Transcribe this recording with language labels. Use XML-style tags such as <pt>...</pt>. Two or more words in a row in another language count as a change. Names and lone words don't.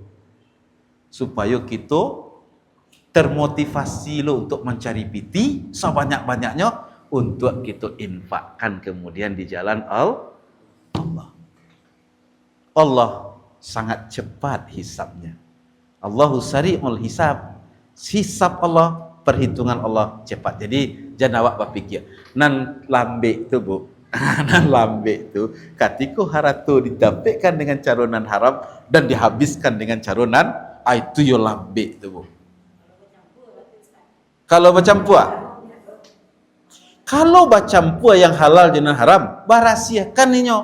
<id>Supaya kita termotivasi lo untuk mencari piti sebanyak-banyaknya untuk kita infakkan kemudian di jalan Allah. Allah sangat cepat hisabnya.</id> <ar>الله سريع الحساب.</ar> <id>Hisab Allah, perhitungan Allah cepat.</id> <min>Jadi jangan awak berfikir nan lambe tu bu. Nan lambe tu ketika haratu didapatkan dengan cara nan haram dan dihabiskan dengan cara nan, itu yo lambe tu bu.</min> <id>Kalau bercampur yang halal dengan haram, berahsiakan inyo.</id>